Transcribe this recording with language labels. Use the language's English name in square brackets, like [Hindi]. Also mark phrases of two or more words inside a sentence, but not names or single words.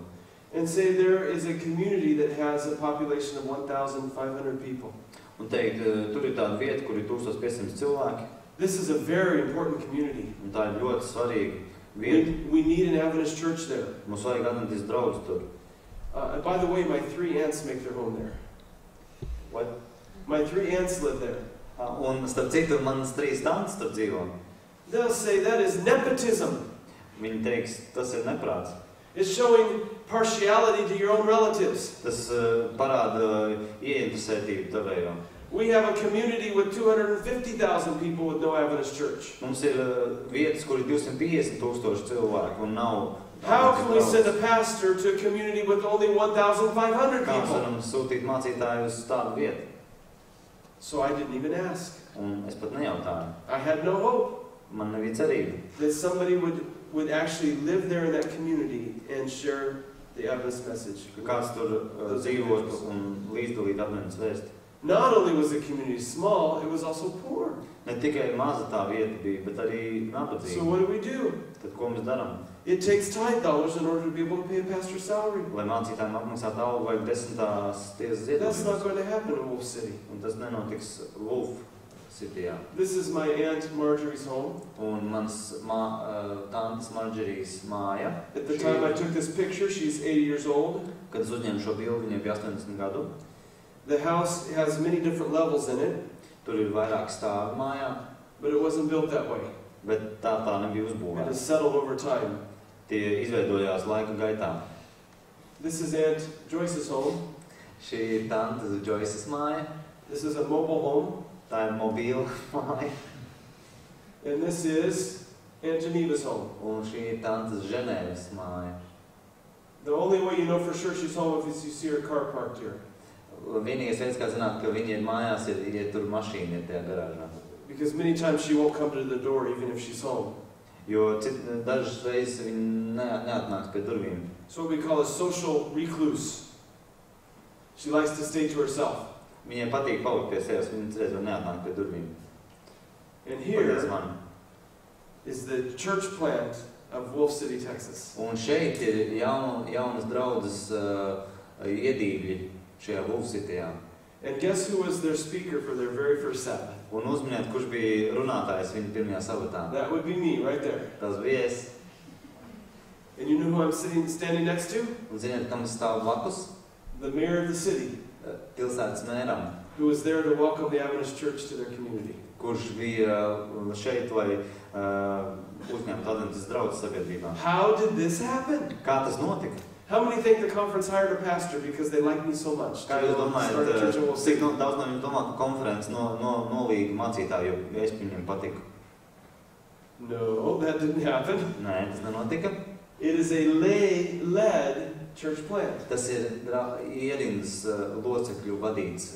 [English] and say there is a community that has a population of 1,500 people? [Latvian] Un teikt, tur ir tāda vieta, kur ir 1500 cilvēki. [English] This is a very important community. [Latvian] Un tā ir ļoti svarīga vieta. [English] We need an Adventist church there. [Latvian] Mums vajag adventistu draudžu tur. [English] By the way, my 3 aunts make their home there. What? My 3 aunts live there. [Latvian] Un starp citu, manas 3 tantes tur dzīvo. [English] They'll say that is nepotism. [Latvian] Viņi teiks, tas ir neprāts. [English] It's showing partiality to your own relatives. [Latvian] Tas parāda ieinteresētību tavējo. [English] We have a community with 250,000 people with no Adventist church. [Latvian] Mums ir vietas, kur ir 250,000 cilvēku un nav. [English] How can we send a pastor to a community with only 1,500 [Latvian] Kā mēs [English] people? [Latvian] varam sūtīt mācītāju uz tādu vietu? [English] So I didn't even ask. [Latvian] Un es pat nejautāju. [English] I had no hope [Latvian] Man nebija cerība, [English] that somebody would actually live there in that community and share the Adventist message. [Latvian] ka kāds tur dzīvot un līdzdalīt adventas vēsti. [English] Not only was the community small, it was also poor. [Latvian] Ne tikai maza tā vieta bija, bet arī [English] So [Latvian] nabadzīga. [English] what do? [Latvian] Tad ko mēs darām? [English] It takes tithe dollars in order to be able to pay a pastor's salary. [Latvian] Lai mācītājiem apmaksātu algu vajag 10. tiesas [English] That's not [Latvian] ziedojums. [English] going to happen in Wolf City. [Latvian] Un tas nenotiks Wolf Cityjā. [English] This is my Aunt Marjorie's home. [Latvian] Un mans tantes Marģerijas māja, [English] At the time I took this picture, she's 80 years old. [Latvian] kad es uzņēmu šo bildi, viņai bija 80 gadu. [English] The house has many different levels in it, [Latvian] Tur ir vairāk stāvi mājā, [English] but it wasn't built that way. [Latvian] bet tā nebija [English] It [Latvian] uzbūvēta. [English] has settled over time. [Latvian] Tie izveidojās laika gaitā. [English] This is Aunt Joyce's home. [Latvian] Šī ir tantes Joyces māja, [English] This is a mobile home. [Latvian] tā ir mobīla māja, [English] And this is Aunt Geneva's home. [Latvian] un šī ir tantes Ženēvas māja. [English] The only way you know for sure she's home is if you see her car parked here. [Latvian] Vienīgais veids, kā zināt, ka viņi ir mājās, ir, ja tur mašīna ir tajā garāžā. [English] Because many times she won't come to the door even if she's home. [Latvian] Jo dažas reizes viņi neatnāks pie durvīm. [English] It's what we call a social recluse. She likes to stay to herself. [Latvian] Viņiem patīk palikt pie sevis, viņi cerēs vēl neatnāk pie durvīm. [English] And [Latvian] Paldies [English] here [Latvian] man. [English] is the church plant of Wolf City, Texas. [Latvian] Un šeit ir jaunas draudzes iedīgļi šajā Wolf Cityjā. [English] And guess who was their speaker for their very first Sabbath? [Latvian] Un uzminiet, kurš bija runātājs viņa pirmajā sabatā. [English] That would be me right there. [Latvian] Tas bija es. [English] And you know who I'm standing next to? [Latvian] Un ziniet, kam es stāvu blakus? [English] The mayor of the city, [Latvian] Pilsētas mēram, [English] who was there to welcome the Adventist church to their community. [Latvian] kurš bija šeit, lai uzņemtu adventas draudzes sabiedrībā. [English] How did this happen? [Latvian] Kā tas notika? [English] How many think the conference hired a pastor because they like me so much? [Latvian] Kā jūs [English] Start a church in [Latvian] domājat, [English] Wolf [Latvian] cik [English] City? [Latvian] daudz no viņiem domā, ka konferences nolīga mācītāju, jo es viņiem patiku? [English] No, that didn't happen. [Latvian] Nē, tas nenotika. [English] It is a lay-led church plant. [Latvian] Tas ir ierindas locekļu vadīts,